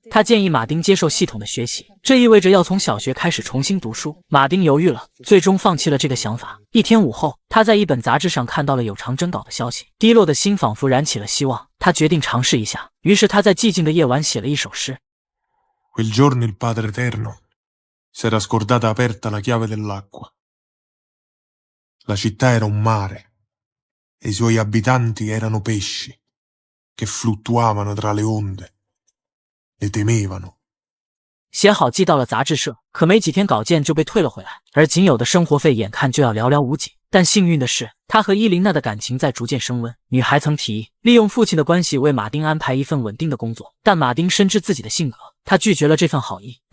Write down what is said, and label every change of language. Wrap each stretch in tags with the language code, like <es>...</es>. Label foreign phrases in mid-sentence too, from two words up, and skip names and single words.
<zh>他建议马丁接受系统的学习，这意味着要从小学开始重新读书。马丁犹豫了，最终放弃了这个想法。一天午后，他在一本杂志上看到了有偿征稿的消息，低落的心仿佛燃起了希望。他决定尝试一下，于是他在寂静的夜晚写了一首诗。</zh> <it>Quel giorno il Padre Eterno s'era scordata aperta la chiave dell'acqua. La città era un mare e i suoi abitanti erano pesci che fluttuavano tra le onde, le temevano.</it> <zh>写好寄到了杂志社，可没几天稿件就被退了回来，而仅有的生活费眼看就要寥寥无几。但幸运的是，他和伊琳娜的感情在逐渐升温。女孩曾提议利用父亲的关系为马丁安排一份稳定的工作，但马丁深知自己的性格，他拒绝了这份好意。</zh>